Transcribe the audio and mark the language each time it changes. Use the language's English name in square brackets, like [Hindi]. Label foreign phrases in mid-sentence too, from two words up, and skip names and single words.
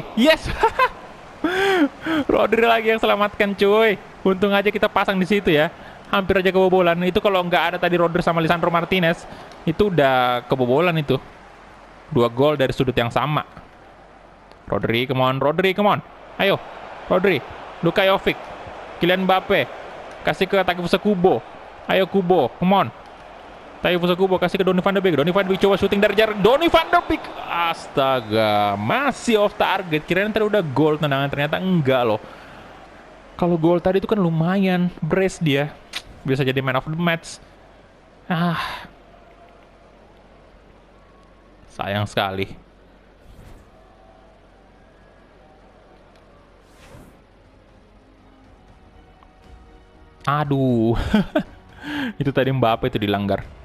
[English] Yes. [Indonesian] Rodri lagi yang selamatkan cuy. Untung aja kita pasang di situ ya. Hampir aja kebobolan. Itu kalau nggak ada tadi Rodri sama Lisandro Martinez, itu udah kebobolan itu. 2 gol dari sudut yang sama. Rodri, [English] come on. Rodri, come on. [Indonesian] Ayo, Rodri. Luka Jovic. Kylian Mbappe. Kasih ke Takefusa Kubo. Ayo Kubo, [English] come on. [Indonesian] Takefusa Kubo kasih ke Donny van de Beek. Donny van de Beek coba syuting dari jarak. Donny van de Beek. Astaga, masih [English] off target. [Indonesian] Kirain tadi udah gol tendangan, ternyata enggak loh. Kalau gol tadi itu kan lumayan. Brace dia. Bisa jadi [English] man of the match. [Indonesian] Sayang sekali. Aduh. Itu tadi Mbappe itu dilanggar.